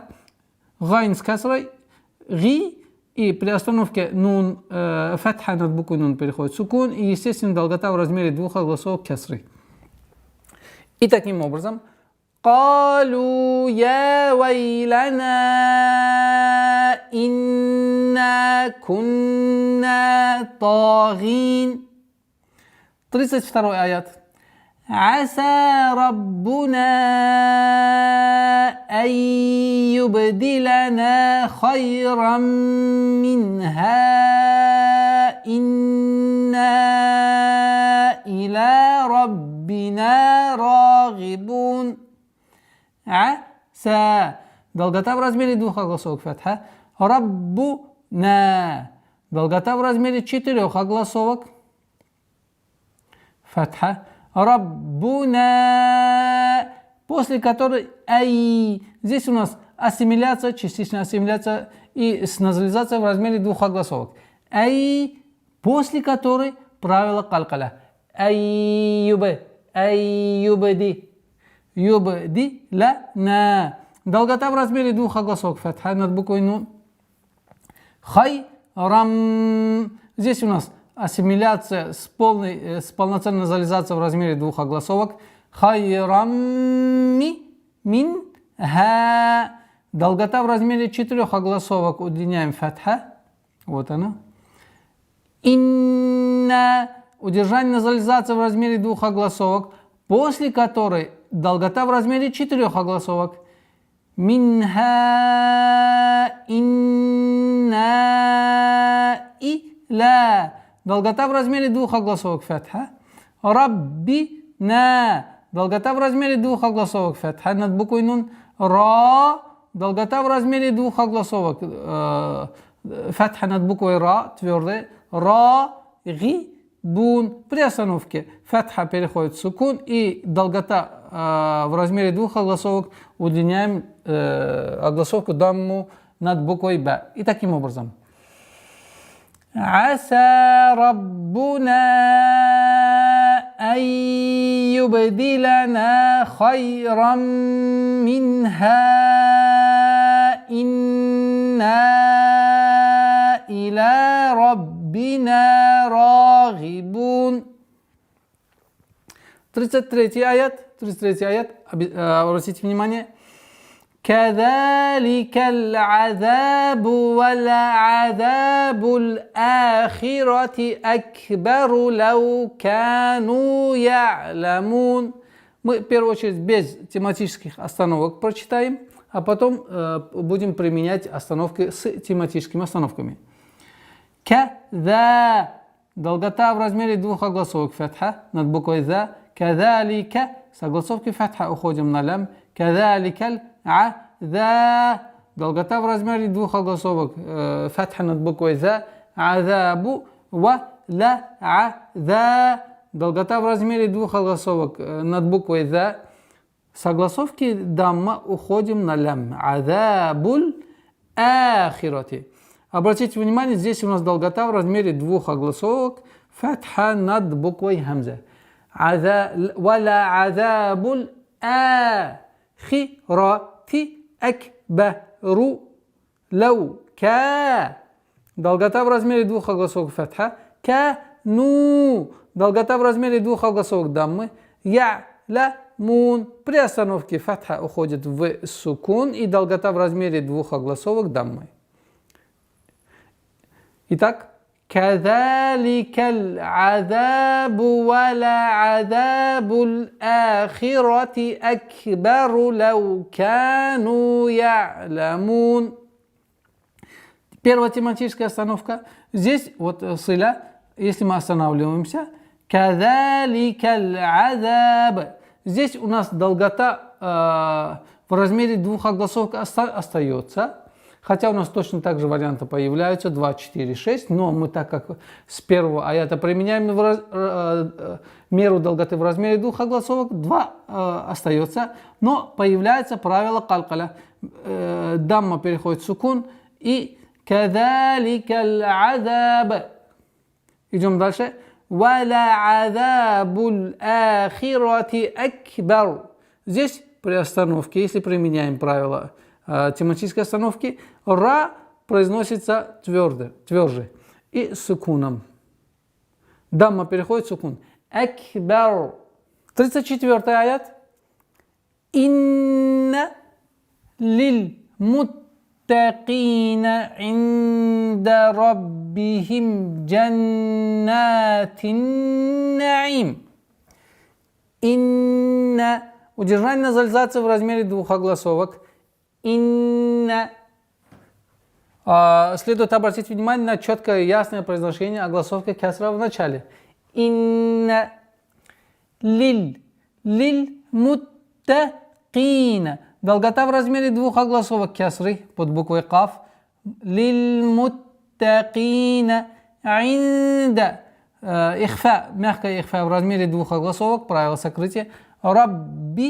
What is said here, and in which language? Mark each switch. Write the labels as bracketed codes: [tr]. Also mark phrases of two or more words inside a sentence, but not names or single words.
[ru] Гайн с касрой. Ги. И при остановке нун фатха над буквой нун переходит сукун, и, естественно, долгота в размере двух огласовок касры. И таким образом. [ar] قالوا يا ويلنا إنا كنا طاغين. [ru] 32 аят. [ar] عسى ربنا أن يبدلنا خيرا منها إنا إلى ربنا راغبون. [ru] عسى долгота в размере двух огласовок фатха. Раббуна. Долгота в размере четырех огласовок фатха. Раббуна. После которой ай. Здесь у нас ассимиляция, частичная ассимиляция и с назализацией в размере двух огласовок. Ай, после которой правило калкаля. Айюбе, айюбеди, юбди, ла, на. Долгота в размере двух огласовок. Фатха над буквой нун. Хай, рам. Здесь у нас ассимиляция с полноценной назализацией в размере двух огласовок. [ar] خيرا من ها. [ru] Долгота в размере 4 огласовок. Удлиняем фатха. Вот она. Инна. Удержание назализации в размере 2 огласовок, после которой долгота в размере 4 огласовок. [ar] منها إنا إلى. [ru] Долгота в размере 2 огласовок. Фатха. Рабби, на. Долгота в размере 2 огласовок. Фатха над буквой нун. Ра. Долгота в размере 2 огласовок. Фатха над буквой ра, твердая. Ра, ги, бун. При остановке фатха переходит в сукун, и долгота в размере 2 огласовок удлиняем огласовку дамму над буквой ба. И таким образом. [ar] عسى ربنا أن يبدلنا خيرا منها إنا إلى ربنا راغبون. [ru] 33 аят. Обратите внимание. [ar] كذلك العذاب ولعذاب الآخرة أكبر لو كانوا يعلمون. [ru] Мы в первую очередь без тематических остановок прочитаем, а потом будем применять остановки с тематическими остановками. Кадha. Долгота в размере 2 огласовок. Фатха над буквой за. Кадалика. С огласовки фатха уходим на лям. [ar] كذلك العذا. [ru] Долгота в размере 2 огласовок. Фатха над буквой за. [ar] عذاب و ل عذا. [ru] Долгота в размере 2 огласовок над буквой за. С огласовки дамма уходим на лям. [ar] عذاب الآخرة. [ru] Обратите внимание, здесь у нас долгота в размере 2 огласовок. Фатха над буквой хамза. [ar] ولعذاب الآخرة أكبر لو كا. [ru] Долгота в размере 2 огласовок. Фатха. Кану. Долгота в размере 2 огласовок даммы. Я'ламун. При остановке фатха уходит в сукун, и долгота в размере 2 огласовок даммы. Итак, [ar] كذلك العذاب ولعذاب الآخرة أكبر لو كانوا يعلمون. [ru] Первая тематическая остановка. Здесь вот сыля, если мы останавливаемся. [ar] كذلك العذاب. [ru] Здесь у нас долгота в размере 2 огласовок остается. Хотя у нас точно так же варианты появляются 2, 4, 6, но мы, так как с первого аята применяем меру долготы в размере 2 огласовок, 2 остается, но появляется правило калкаля. Дамма переходит в сукун, и [ar] كذلك العذاب. [ru] Идем дальше. [ar] ولعذاب الآخرة أكبر. [ru] Здесь при остановке, если применяем правило тематической остановки, ра произносится тверже и сукуном. Дамма переходит в сукун. Акбар. 34 аят. [ar] إن للمتقين عند ربهم جنات النعيم. [ru] Инна. Удержание назализации в размере 2 огласовок. Инна. Следует обратить внимание на четкое и ясное произношение огласовки кясра в начале. [ar] إن للمتقين. [ru] Долгота в размере 2 огласовок кясры под буквой каф. [ar] للمتقين عند. [ru] Ихфа, мягкая ихфа в размере 2 огласовок, правило сокрытия.